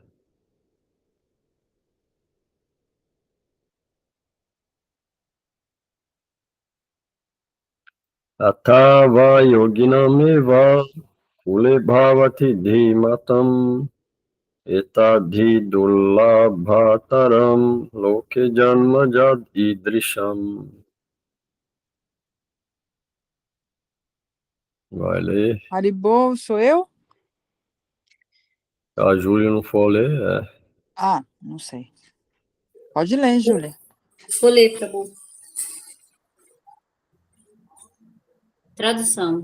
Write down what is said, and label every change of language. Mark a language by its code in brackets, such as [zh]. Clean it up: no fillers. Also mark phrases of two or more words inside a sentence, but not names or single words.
[sa] Atava yoginameva kule bhavati dhimatam etadhi dullabhataram loke janma jad idrisham. [pt] Vai ler. Haribo, sou eu? Se a Júlia não for ler, Ah, não sei. Pode ler, Júlia. Vou ler, Prabhu. Tradução.